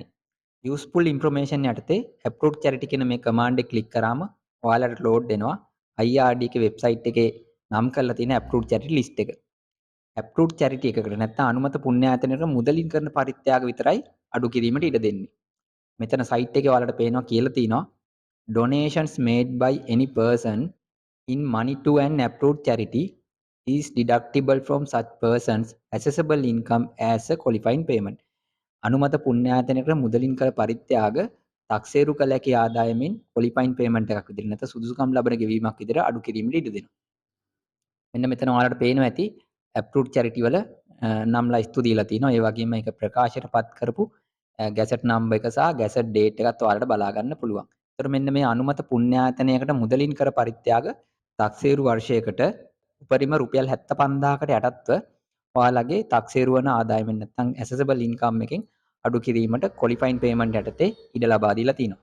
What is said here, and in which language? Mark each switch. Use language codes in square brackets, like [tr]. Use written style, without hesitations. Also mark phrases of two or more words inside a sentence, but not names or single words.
[en] useful information [si] යටතේ [en] approved charity [si] කියන මේ කමාන්ඩ් එක ක්ලික් කරාම ඔයාලට ලෝඩ් වෙනවා IRD එකේ වෙබ්සයිට් එකේ නම් කරලා තියෙන [en] approved charity list [si] එක. [en] approved charity [si] එකකට නැත්නම් අනුමත පුණ්‍යායතනයකට මුදලින් කරන පරිත්‍යාග විතරයි අඩු කිරීමට ඉඩ දෙන්නේ. මෙතන සයිට් එකේ ඔයාලට පේනවා කියලා තියෙනවා [en] donations made by any person in money to an approved charity is deductible from such person's assessable income as a qualifying payment. [si] අනුමත පුණ්‍යායතනයකට මුදලින් කළ පරිත්‍යාග තක්සේරු කළ හැකි ආදායමෙන් [en] qualifying payment [si] එකක් විදිහට නැත්නම් සුදුසුකම් ලබන ගෙවීමක් විදිහට අඩු කිරීමට ඉඩ දෙනවා. මෙන්න මෙතන ඔයාලට පේනවා ඇති [en] approved charity [si] වල නම්ලා ස්තු දීලා තිනවා. ඒ වගේම ඒක ප්‍රකාශයටපත් කරපු [en] gazette number [si] එක සහ [en] gazette date [si] එකත් ඔයාලට බලා ගන්න පුළුවන්. ඒතර මෙන්න මේ අනුමත පුණ්‍යායතනයකට මුදලින් කර පරිත්‍යාග තක්සේරු වර්ෂයකට උපරිම රුපියල් 75000කට යටත්ව ඔයාලගේ තක්සේරු වන ආදායමෙන් නැත්නම් [en] assessable income [si] එකෙන් අඩු කිරීමට [en] qualifying payment [si] යටතේ ඉඩ ලබා දීලා තිනවා.